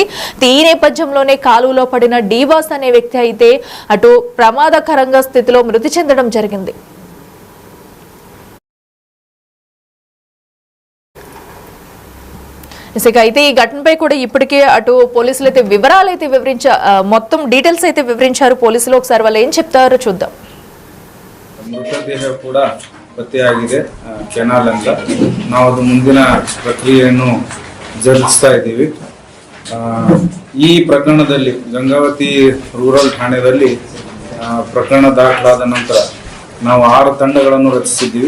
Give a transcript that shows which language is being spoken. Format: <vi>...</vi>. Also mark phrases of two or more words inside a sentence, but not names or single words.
<te>ఈ నేపథ్యంలోనే కాలువలో పడిన డీబాస్ అనే వ్యక్తి అయితే అటు ప్రమాదకరంగా స్థితిలో మృతి చెందడం జరిగింది. అయితే ఈ ఘటనపై కూడా ఇప్పటికే అటు పోలీసులు అయితే వివరాలు అయితే మొత్తం డీటెయిల్స్ అయితే వివరించారు పోలీసులు. ఒకసారి వాళ్ళు ఏం చెప్తారో చూద్దాం.</te> <kn>ಮೃತದೇಹ ಕೂಡ ಪತ್ತೆಯಾಗಿದೆ ಕೆನಾಲ್ ಅಂತ. ನಾವು ಅದು ಮುಂದಿನ ಪ್ರಕ್ರಿಯೆಯನ್ನು ಜರುಗಿಸ್ತಾ ಇದ್ದೀವಿ. ಈ ಪ್ರಕರಣದಲ್ಲಿ ಗಂಗಾವತಿ ರೂರಲ್ ಠಾಣೆಯಲ್ಲಿ ಪ್ರಕರಣ ದಾಖಲಾದ ನಂತರ ನಾವು 6 ತಂಡಗಳನ್ನು ರಚಿಸಿದ್ದೀವಿ.</kn>